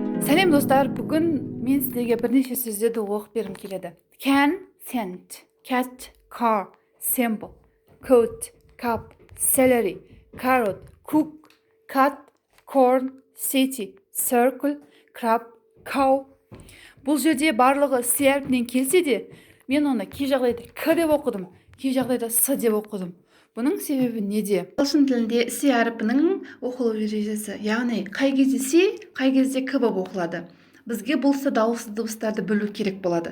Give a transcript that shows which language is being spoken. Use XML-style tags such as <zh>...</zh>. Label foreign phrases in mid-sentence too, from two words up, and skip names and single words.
<kk>Сәлем достар, бүгін мен сіздерге бірнеше сөздерді оқып бергім келеді.</kk> <en>Can, send, cat, car, symbol, coat, cup, celery, carrot, cook, cut, corn, city, circle, crab, cow.</en> <kk>Бұл жерде барлығы с әрпінен келсе де, мен оны кей жағдайда к деп оқыдым, кей жағдайда с деп оқыдым. Бұның себебі неде? Ағылшын тілінде с әрпінің оқылу ережесі, яғни қай кезде с, қай кезде к болып оқылады. Бізге бұл дауысты дыбыстарды білу керек болады.</kk>